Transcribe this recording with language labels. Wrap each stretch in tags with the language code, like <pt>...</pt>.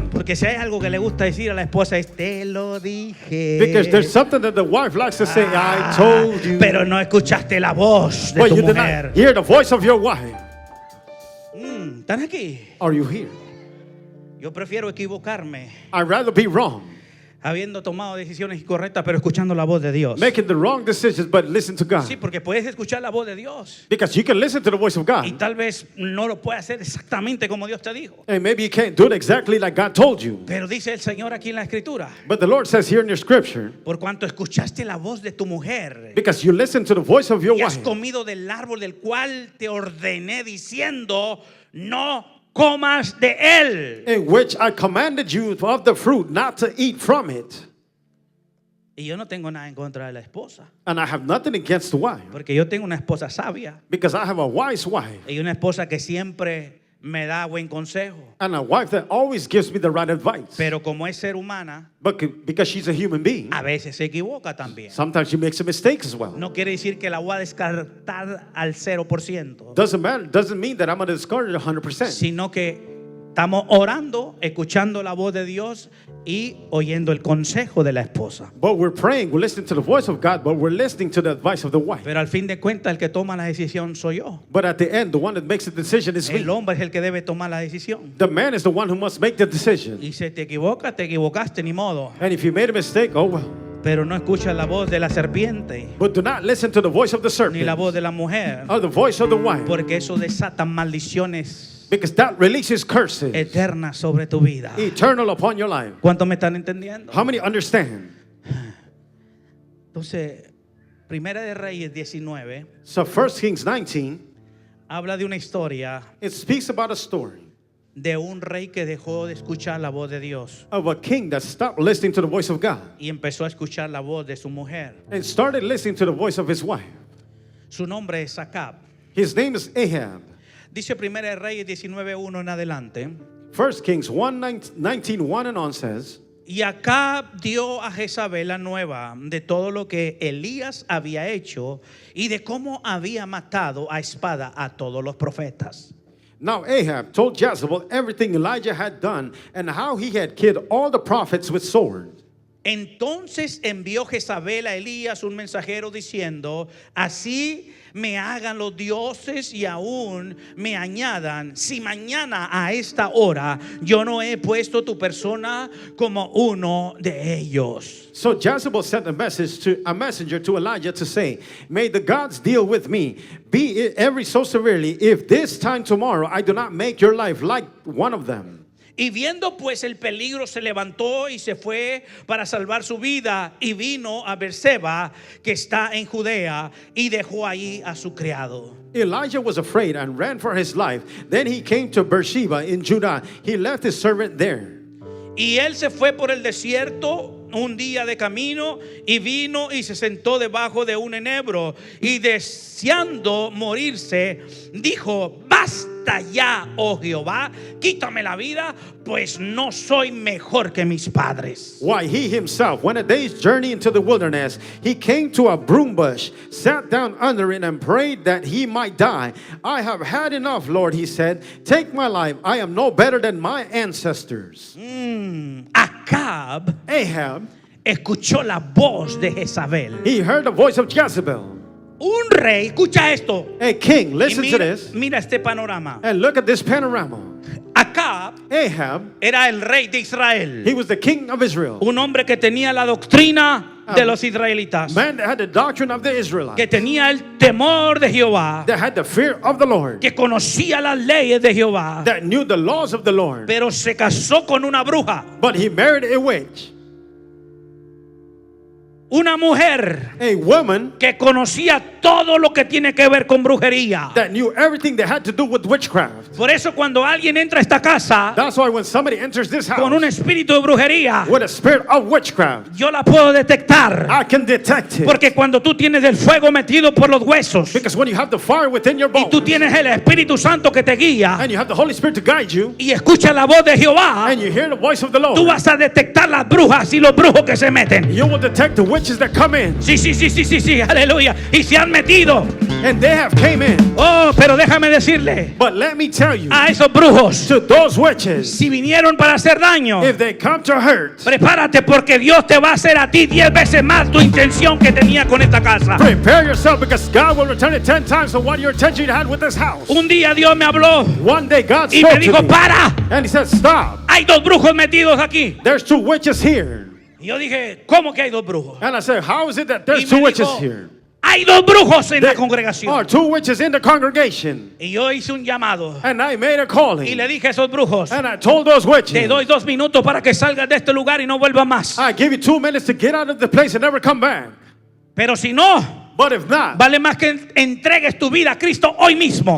<es>Porque si hay algo que le gusta decir a la esposa es te lo dije.</es> <en>Because there's something that the wife likes to say, I told you.</en> <es>Pero no escuchaste la voz de</es> <en>But</en> <es>tu</es> <en>you did</en> <es>mujer.</es> <en>not hear the voice of your wife.</en> <es>¿Están aquí?</es> <en>Are you here?</en> <es>Yo prefiero equivocarme</es> <en>I'd rather be wrong,</en> <es>habiendo tomado decisiones incorrectas, pero escuchando la voz de Dios.</es> <en>making the wrong decisions, but listen to God.</en> <es>Sí, porque puedes escuchar la voz de Dios</es> <en>Because you can listen to the voice of</en> <es>y</es> <en>God.</en> <es>tal vez no lo puedas hacer exactamente como Dios te dijo.</es> <en>And maybe you can't do it exactly like God told you.</en> <es>Pero dice el Señor aquí en la Escritura,</es> <en>But the Lord says here in your scripture,</en> <es>por cuanto escuchaste la voz de tu mujer</es> <en>because you listen to the voice of your</en> <es>y has</es> <en>wife,</en> <es>comido del árbol del cual te ordené diciendo, no comas de él.</es> <en>in which I commanded you of the fruit not to eat from it.</en> <es>Y yo no tengo nada en contra de la esposa,</es> <en>And I have nothing against the wife,</en> <es>porque yo tengo una esposa sabia</es> <en>because I have a wise wife</en> <es>y una esposa que siempre me da buen consejo.</es> <en>and a wife that always gives me the right advice.</en> <es>Pero como es ser humana,</es> <en>But because she's a human being,</en> <es>a veces se equivoca también.</es> <en>sometimes she makes a mistake as well.</en> <es>No quiere decir que la voy a descartar al 0%,</es> <en>Doesn't matter. Doesn't mean that I'm going to discard it 100%.</en> <es>sino que estamos orando, escuchando la voz de Dios y oyendo el consejo de la esposa.</es> <en>But we're praying, we're listening to the voice of God, but we're listening to the advice of the wife.</en> <es>Pero al fin de cuentas el que toma la decisión soy yo.</es> <en>But at the end, the one that makes the decision is me.</en> <es>El hombre es el que debe tomar la decisión.</es> <en>The man is the one who must make the decision.</en> <es>Y si te equivocas, te equivocaste, ni modo.</es> <en>And if you made a mistake, oh well.</en> <es>Pero no escuchas la voz de la serpiente,</es> <en>But do not listen to the voice of the</en> <es>ni la</es> <en>serpent</en> <es>voz de la mujer,</es> <en>or the voice of the wife,</en> <es>porque eso desata maldiciones</es> <en>because that releases curses</en> <es>eternas sobre tu vida.</es> <en>eternal upon your life.</en> <es>¿Cuántos me están entendiendo?</es> <en>How many understand?</en> <es>Entonces, Primera de Reyes 19</es> <en>So 1 Kings 19,</en> <es>habla de una historia</es> <en>it speaks about a story</en> <es>de un rey que dejó de escuchar la voz de Dios</es> <en>of a king that stopped listening to the voice of God</en> <es>y empezó a escuchar la voz de su mujer.</es> <en>and started listening to the voice of his wife.</en> <es>Su nombre es Acab.</es> <en>His name is Ahab.</en> <es>Dice Primera de Reyes 19:1 en adelante.</es> <en>1 Kings 19:1 and on says,</en> <es>Y Acab dio a Jezabel la nueva de todo lo que Elías había hecho y de cómo había matado a espada a todos los profetas.</es> <en>Now Ahab told Jezebel everything Elijah had done and how he had killed all the prophets with sword.</en> <es>Entonces envió Jezabel a Elías un mensajero diciendo: así me hagan los dioses y aún me añadan, si mañana a esta hora yo no he puesto tu persona como uno de ellos.</es> <en>So Jezebel sent a messenger to Elijah to say, may the gods deal with me, be it every so severely, if this time tomorrow I do not make your life like one of them.</en> <es>Y viendo pues el peligro, se levantó y se fue para salvar su vida, y vino a Beerseba, que está en Judea, y dejó ahí a su criado.</es> <en>Elijah was afraid and ran for his life. Then he came to Beersheba in Judah. He left his servant there.</en> <es>Y él se fue por el desierto un día de camino, y vino y se sentó debajo de un enebro, y deseando morirse, dijo: basta ya, oh Jehová, quítame la vida, pues no soy mejor que mis padres.</es> <en>Why, he himself went a day's journey into the wilderness. He came to a broom bush, sat down under it, and prayed that he might die. I have had enough, Lord, he said. Take my life. I am no better than my ancestors. Ahab</en> <es>Escuchó la voz de Jezabel.</es> <en>He heard the voice of Jezebel.</en> <es>Un rey, escucha esto.</es> <en>A king, listen</en> <es>mira,</es> <en>to this.</en> <es>Mira este panorama.</es> <en>And look at this panorama.</en> <es>Ahab era el rey de Israel.</es> <en>He was the king of Israel.</en> <es>Un hombre que tenía la doctrina de los israelitas.</es> <en>Man that had the doctrine of the Israelites.</en> <es>Que tenía el temor de Jehová.</es> <en>That had the fear of the Lord.</en> <es>Que conocía las leyes de Jehová.</es> <en>That knew the laws of the Lord.</en> <es>Pero se casó con una bruja.</es> <en>But he married a witch.</en> <es>Una mujer,</es> <en>a woman,</en> <es>que conocía todo lo que tiene que ver con brujería.</es> <en>That knew everything that had to do with witchcraft.</en> <es>Por eso cuando alguien entra a esta casa,</es> <en>that's why when somebody enters this house,</en> <es>con un espíritu de brujería,</es> <en>with a spirit of witchcraft,</en> <es>yo la puedo detectar.</es> <en>I can detect it.</en> <es>Porque cuando tú tienes el fuego metido por los huesos,</es> <en>because when you have the fire within your bones,</en> <es>y tú tienes el Espíritu Santo que te guía,</es> <en>and you have the Holy Spirit to guide you,</en> <es>y escuchas la voz de Jehová,</es> <en>and you hear the voice of the Lord,</en> <es>tú vas a detectar las brujas y los brujos que se meten.</es> <en>You will detect the witches that come in.</en> <es>Sí, aleluya. Y se han metido.</es> <en>And they have came in.</en> <es>Oh, pero déjame decirle,</es> <en>but let me tell you,</en> <es>a esos brujos,</es> <en>to those witches,</en> <es>si vinieron para hacer daño,</es> <en>if they come to hurt,</en> <es>prepárate, porque Dios te va a hacer a ti 10 veces más tu intención que tenía con esta casa.</es> <en>Prepare yourself, because God will return it 10 times for what your intention you had with this house.</en> <es>Un día Dios me habló.</es> <en>One day God</en> <es>y</es> <en>spoke</en> <es>me dijo,</es> <en>to me,</en> <es>para.</es> <en>and he said, stop.</en> <es>Hay dos brujos metidos aquí.</es> <en>There's two witches here.</en> <es>Y yo dije, ¿cómo que hay dos brujos?</es> <en>And I said, how is it that there's two witches here?</en> <es>Hay dos brujos en la congregación.</es> <en>Are two witches in the congregation.</en> <es>Y yo hice un llamado.</es> <en>And I made a calling.</en> <es>Y le dije a esos brujos,</es> <en>and I told those witches,</en> <es>te doy 2 minutos para que salgas de este lugar y no vuelvas más.</es> <en>I give you 2 minutes to get out of the place and never come back.</en> <es>Pero si no,</es> <en>but if not,</en> <es>vale más que entregues tu vida a Cristo hoy mismo.</es>